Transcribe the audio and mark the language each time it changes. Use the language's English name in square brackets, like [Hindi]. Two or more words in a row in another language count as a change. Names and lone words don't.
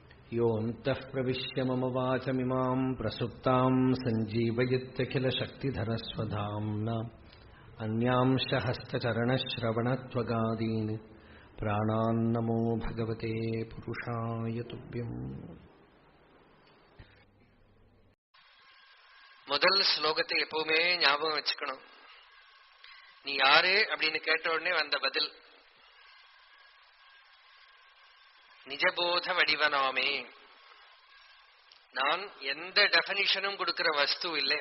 [Sanskrit] योऽन्तः प्रविश्य मम वाचमिमां प्रसुप्तां सञ्जीवयत्यखिलशक्तिधरस्वधाम्ना अन्यांश हस्तचरणश्रवणत्वगादीन् प्राणान्नमो भगवते पुरुषाय तुभ्यम्. [Tamil] முதல் ஸ்லோகத்தை எப்பவுமே ஞாபகம் வச்சுக்கணும். நீ யாரு அப்படின்னு கேட்ட உடனே வந்த பதில் நிஜபோத வடிவனாமே. நான் எந்த டெபனிஷனும் கொடுக்கிற வஸ்து இல்லை.